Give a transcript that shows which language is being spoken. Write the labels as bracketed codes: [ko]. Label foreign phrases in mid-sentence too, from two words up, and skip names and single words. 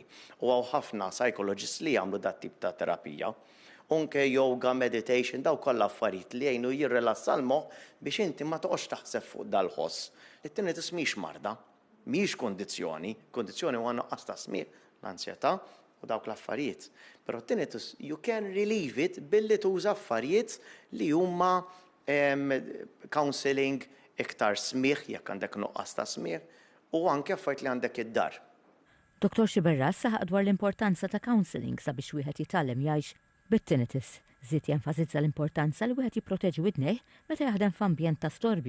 [mt] U hawn ħafna psychologists li jagħmlu dat tip ta' terapija. Unke yoga, meditation, daw kollha affarijiet li jgħinu jirrilassa l-moħħ biex inti ma toqgħodx taħseb fuq dal-ħoss. It-tinnitus mhix marda, mhix kondizzjoni huwa nuqqas ta' smigħ, l-ansjetà u dawk l-affarijiet. Però tinnitus [en] you can relieve it [mt] billi tuża affarijiet li huma counseling iktar smigħ jekk għandek nuqqas ta' smigħ u anke affarijiet li għandek id-dar. Dr. Xiberras saħaq dwar l-importanza ta' counseling sabiex wieħed jitgħallem jgħix bit-tinnitus. Żied jenfasizza l-importanza li wieħed jipproteġi widnejh meta jaħdem f'ambjent ta' storbju.